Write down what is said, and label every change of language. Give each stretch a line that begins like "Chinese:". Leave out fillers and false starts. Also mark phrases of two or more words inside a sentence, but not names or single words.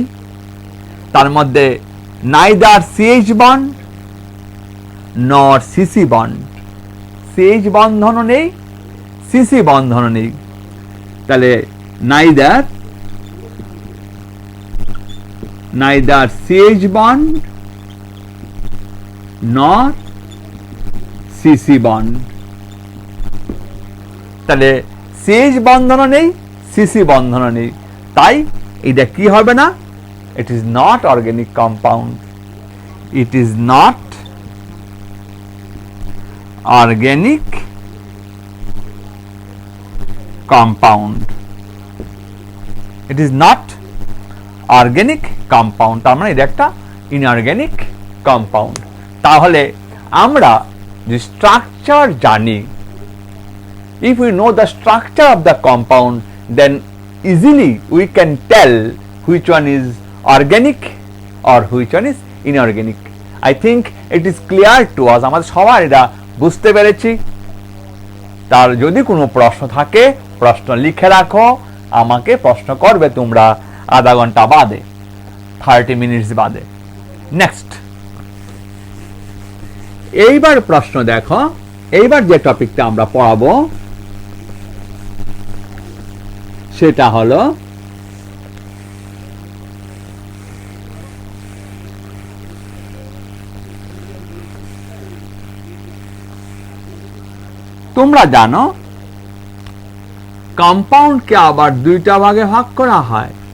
Bangla: তার মধ্যে
English: neither CH bond nor CC bond.
Bangla: সিএইচ বন্ধনও নেই, সিসি বন্ধনও নেই। তাহলে
English: neither CH bond nor CC bond.
Bangla: তাহলে CH বন্ধনও নেই, CC বন্ধনও নেই, তাই এটা কি হবে না?
English: It is not organic compound, it is not organic compound. It is not organic compound.
Bangla: তার মানে এটা একটা
English: inorganic compound.
Bangla: তাহলে আমরা যে স্ট্রাকচার জানি,
English: if we know the structure of the compound, then easily we can tell which one is organic or which one is inorganic. I think it is clear to us.
Bangla: আমাদের সবার এটা বুঝতে পেরেছি। তার যদি কোনো প্রশ্ন থাকে প্রশ্ন লিখে রাখো, আমাকে প্রশ্ন করবে তোমরা আধা ঘন্টা বাদে, 30 মিনিটস বাদে। নেক্সট, এইবার প্রশ্ন দেখো, এইবার যে টপিকটা আমরা পড়াবো সেটা হলো তোমরা জানো কম্পাউন্ডকে আবার দুইটা ভাগে ভাগ করা হয়।